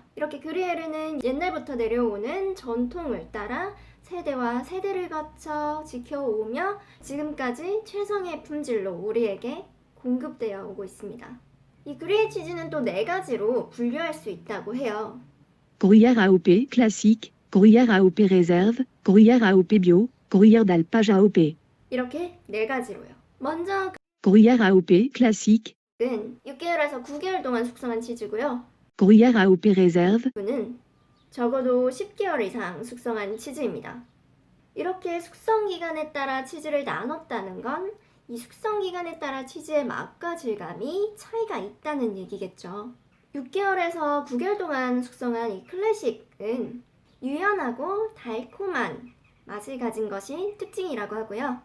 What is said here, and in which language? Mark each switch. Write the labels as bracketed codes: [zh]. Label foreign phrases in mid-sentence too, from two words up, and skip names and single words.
[ko] 이렇게 그리에르는 옛날부터 내려오는 전통을 따라 세대와 세대를 거쳐 지켜오며 지금까지 최상의 품질로 우리에게 공급되어 오고 있습니다. 이 그리에 치즈는 또 4가지로 분류할 수 있다고 해요. [fr] Gruyère AOP classique, Gruyère AOP réserve, Gruyère AOP bio, Gruyère d'alpage AOP. [ko] 이렇게 4가지로요. 먼저 [fr] Gruyère AOP classique, [ko] 은 6개월에서 9개월 동안 숙성한 치즈고요. [fr] Gruyère AOP réserve, [ko] 는 적어도 10개월 이상 숙성한 치즈입니다. 이렇게 숙성 기간에 따라 치즈를 나눴다는 건 이 숙성 기간에 따라 치즈의 맛과 질감이 차이가 있다는 얘기겠죠. 6개월에서 9개월 동안 숙성한 이 클래식은 유연하고 달콤한 맛을 가진 것이 특징이라고 하고요.